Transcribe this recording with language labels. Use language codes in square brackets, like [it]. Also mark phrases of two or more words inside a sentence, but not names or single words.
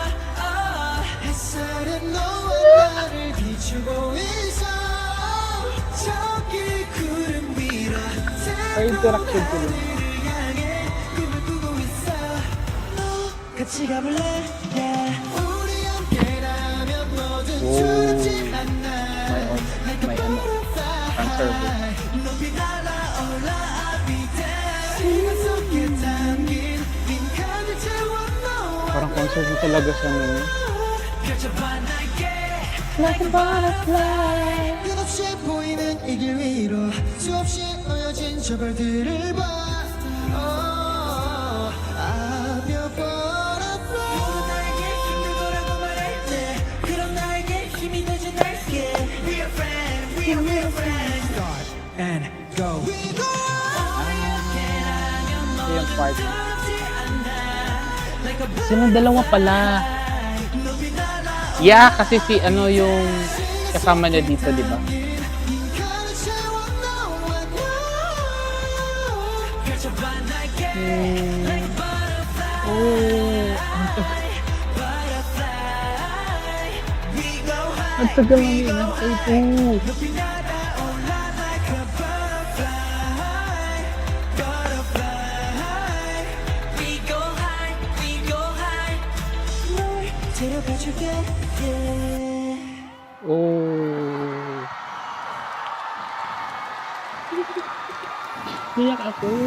[ko] 햇살은 너와 나를 비추고 있어. 저기 구름 위로 [tl] Ay, interaction ko lang. [ko] 향해 꿈을 꾸고 있어. 같이 가볼래 yeah. 우리 함께라면 뭐든 Oh. 두렵지 않아. [tl] May ano, transfer. [ko] 높이 날아올라 [en] every day. [ko] 시간 속에 담긴 빈칸을 채워 너와 [tl] Parang concert na talaga siya nun. [ko] 펼쳐봐 날개 [en] Like a butterfly. [ko] 끝없이 보이는 이 길 위로 수없이 놓여진 저 별들을 봐. [en] Oh, I'm your butterfly. [ko] 나에게 힘들 거라고 말할 때 그럼 나에게 힘이 되지 날게 [en] We are friends, we are friends Start and go We go [tl] Ito yung part. Silang dalawa pala. Yeah, kasi si ano yung kasama niya dito, di ba? [ko] 빈칸을 채워 너와 나. 펼쳐봐 날개 Hmm. Oh, [en] Butterfly We go high [tl] ang tagal ng inantay ko. [ko] 높이 날아올라 [en] like a butterfly Butterfly We go high, we go high [ko] 널 데려가줄게 [en] yeah. [tl] Oh. Iyak ako.